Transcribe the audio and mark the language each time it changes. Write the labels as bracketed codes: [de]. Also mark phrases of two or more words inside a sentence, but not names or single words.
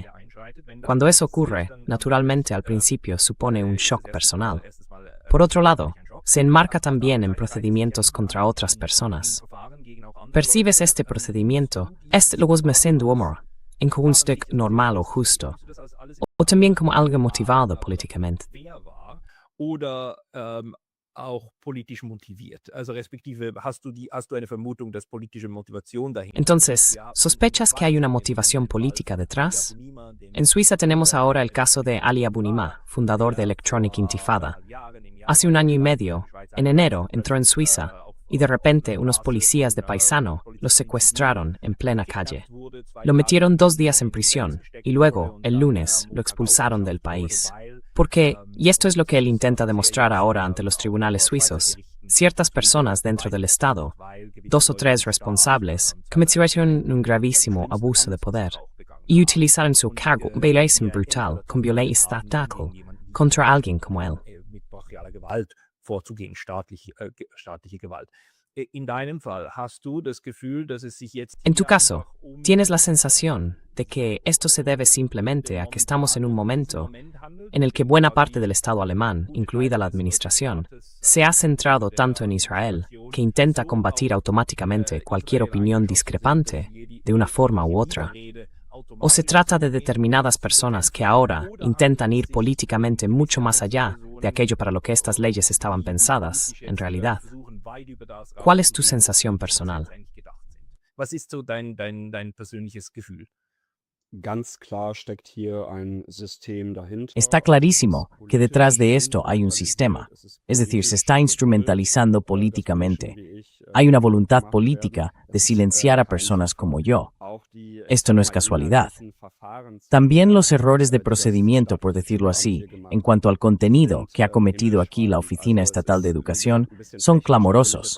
[es] Cuando eso ocurre, naturalmente al principio supone un shock personal. Por otro lado, se enmarca también en procedimientos contra otras personas. Percibes este procedimiento, como un stuk normal o justo, o también como algo motivado políticamente. [de] Oder auch politisch motiviert. Also respektive hast du eine Vermutung, dass politische Motivation dahinter. [es] Entonces, ¿sospechas que hay una motivación política detrás? En Suiza tenemos ahora el caso de Ali Abunimah, fundador de Electronic Intifada. Hace un año y medio, en enero, entró en Suiza y de repente unos policías de paisano lo secuestraron en plena calle. Lo metieron 2 días en prisión y luego, el lunes, lo expulsaron del país. Porque, y esto es lo que él intenta demostrar ahora ante los tribunales suizos, ciertas personas dentro del Estado, 2 o 3 responsables, cometieron un gravísimo abuso de poder y utilizaron su cargo brutal con violencia estatal contra alguien como él. [de] Mit brachialer Gewalt vorzugehen, staatliche Gewalt. In deinem Fall hast du das Gefühl, dass es sich jetzt [es] En tu caso, ¿tienes la sensación de que esto se debe simplemente a que estamos en un momento en el que buena parte del Estado alemán, incluida la administración, se ha centrado tanto en Israel que intenta combatir automáticamente cualquier opinión discrepante de una forma u otra? ¿O se trata de determinadas personas que ahora intentan ir políticamente mucho más allá de aquello para lo que estas leyes estaban pensadas, en realidad? ¿Cuál es tu sensación personal? [de] Was ist so dein persönliches Gefühl? Ganz klar steckt hier ein System dahinter. [es] Está clarísimo que detrás de esto hay un sistema, es decir, se está instrumentalizando políticamente. Hay una voluntad política de silenciar a personas como yo. Esto no es casualidad. También los errores de procedimiento, por decirlo así, en cuanto al contenido que ha cometido aquí la Oficina Estatal de Educación, son clamorosos.